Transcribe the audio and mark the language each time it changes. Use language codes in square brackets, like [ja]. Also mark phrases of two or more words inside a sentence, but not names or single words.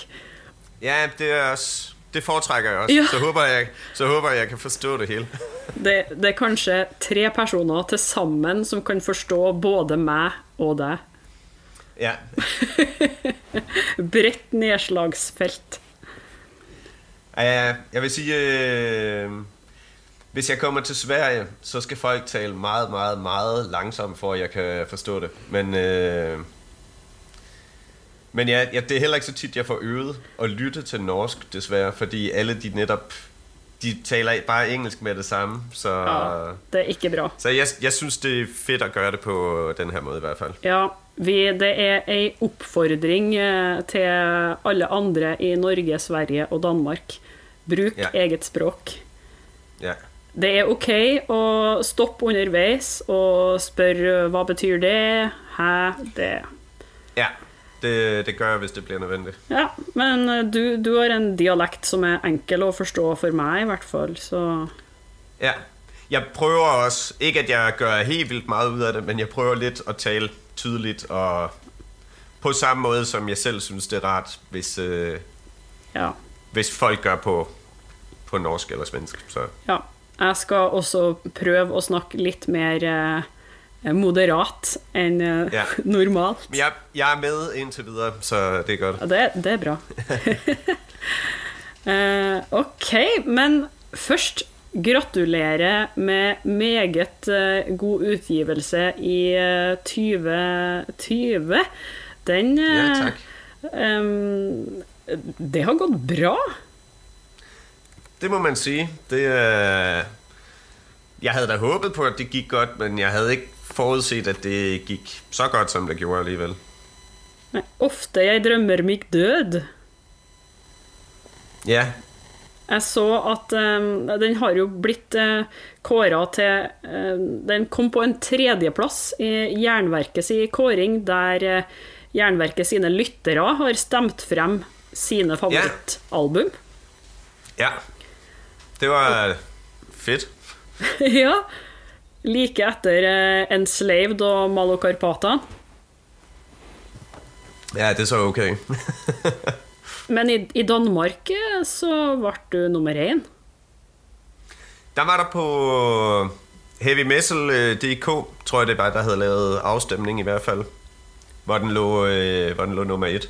[no] Ja, det foretrekker jeg også. Ja. Så håper jeg kan forstå det hele. Det kanskje 3 personer til sammen som kan forstå både meg og deg. Ja. Bredt nedslagsfelt. [da] Jeg vil sige... Hvis jeg kommer til Sverige, så skal folk tale meget, meget, meget langsomt, for at jeg kan forstå det. Men det er heller ikke så tit, jeg får øvet at lytte til norsk, desværre. Fordi alle de taler bare engelsk med det samme. Så, [no] ja, det ikke bra. [da] Så jeg synes, det fedt at gøre det på den her måde i hvert fald. Ja, [no] det en oppfordring til alle andre i Norge, Sverige og Danmark. Bruk eget språk. Ja. Det ok å stoppe underveis og spørre hva betyr det, det. [da] Ja, det gør jeg, hvis det bliver nødvendigt. [no] Ja, men du har en dialekt som enkel å forstå for meg i hvert fall, så... [da] Ja, jeg prøver også, ikke at jeg gør helt vildt meget ud af det, men jeg prøver lidt at tale tydeligt og på samme måde, som jeg selv synes, det er rart, hvis folk gør på norsk eller svensk. Så. [no] Ja, jeg skal også prøve å snakke litt mer moderat enn normalt. [da] Jeg med indtil videre, så det godt. [no] Ja, det bra. Ok, men først gratulerer med meget god utgivelse i 2020. Det har gått bra. [da] Det må man sige. Jeg havde da håbet på, at det gik godt, men jeg havde ikke forudset, at det gik så godt, som det gjorde alligevel. Ofte jeg drømmer mig død. Ja. [no] Jeg så at den har jo blitt kåret til... den kom på en 3. plass i Jernverkets kåring, der Jernverket sine lyttere har stemt frem sine favorittalbum. [da] Ja. Det var fedt. [no] Ja. Like etter Enslaved og Malokarpata. [da] Ja, det er så okay. [no] Men i Danmark så var du nummer 1. [da] Der var der på HeavyMetal.dk, tror jeg det var, der havde lavet afstemning i hvert fald, hvor den lå nummer 1.